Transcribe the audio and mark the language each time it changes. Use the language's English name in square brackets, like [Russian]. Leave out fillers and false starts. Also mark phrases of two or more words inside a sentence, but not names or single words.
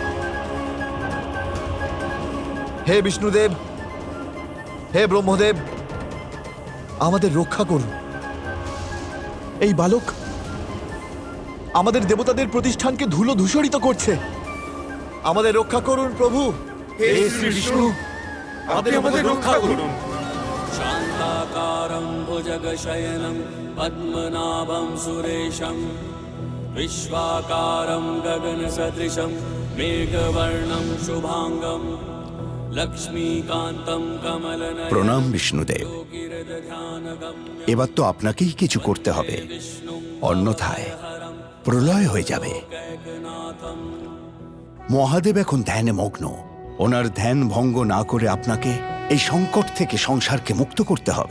[Bangla] হে বিষ্ণুদেব, হে ব্রহ্মদেব, আমাদের রক্ষা করুন। এই বালক আমাদের দেবতাদের প্রতিষ্ঠানকে ধুলো ধূসরিত করছে। আমাদের রক্ষা করুন প্রভু। হে শ্রী বিষ্ণু, আপনি আমাদের রক্ষা করুন। [Sanskrit] शान्ताकारं भुजगशयनं पद्मनाभं सुरेशं विश्वाकारं गगनसदृशं मेघवर्णं शुभाङ्गं लक्ष्मीकान्तं कमलनयनं [Bangla] প্রণাম বিষ্ণুদেব। এবার তো আপনাকেই কিছু করতে হবে, অন্যথায় প্রলয় হয়ে যাবে। মহাদেব এখন ধ্যানে মগ্ন। ওনার ধ্যান ভঙ্গ না করে আপনাকে এই সংকট থেকে সংসারকে মুক্ত করতে হবে।